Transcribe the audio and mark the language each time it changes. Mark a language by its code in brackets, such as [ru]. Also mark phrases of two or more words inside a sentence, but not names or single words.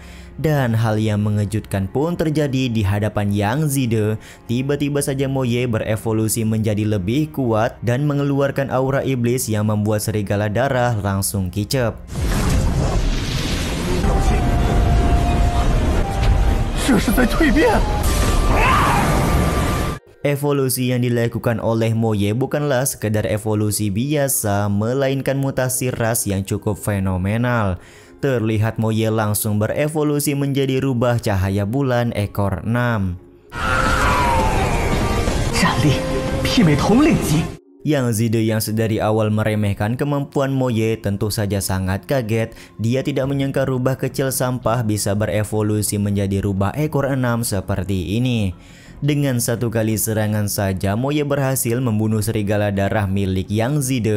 [id] Dan hal yang mengejutkan pun terjadi di hadapan Yang Zide. Tiba-tiba saja Moye berevolusi menjadi lebih kuat dan mengeluarkan aura iblis yang membuat serigala darah langsung kicep. [zh] 这是在蜕变。 [id] Evolusi yang dilakukan oleh Moye bukanlah sekedar evolusi biasa, melainkan mutasi ras yang cukup fenomenal. Terlihat Moye langsung berevolusi menjadi rubah cahaya bulan ekor 6. [zh] 战力媲美统领级。 [id] Yang Zide yang sedari awal meremehkan kemampuan Moye tentu saja sangat kaget. Dia tidak menyangka rubah kecil sampah bisa berevolusi menjadi rubah ekor 6 seperti ini. Dengan satu kali serangan saja, Moye berhasil membunuh serigala darah milik Yang Zide.